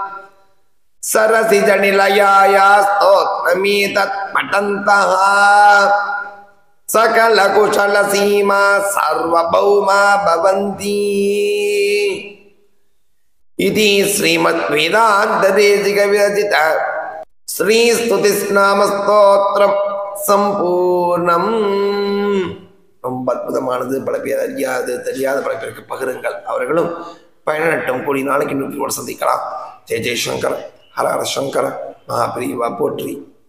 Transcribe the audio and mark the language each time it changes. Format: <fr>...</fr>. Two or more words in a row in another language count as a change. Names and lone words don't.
<sa>सरसिजनिलयाया स्तोत्रमेतत् पठन्तः सकलकुशलसीमा सार्वभौमा भवन्ति इति श्रीमद्वेदान्तदेशिकविरचित श्रीस्तुतिस्नामस्तोत्रं सम्पूर्णम्।</sa> <ta>ரொம்ப அற்புதமானது. பல பேர் அறியாது தெரியாத பல பேருக்கு பகிருங்கள், அவர்களும் பயனட்டும். கூடிய நாளைக்கு இன்னொரு சந்திக்கலாம். ஜெய ஜெயசங்கர், ஹர ஹர சங்கர, மகாபிரிவா போற்றி.</ta>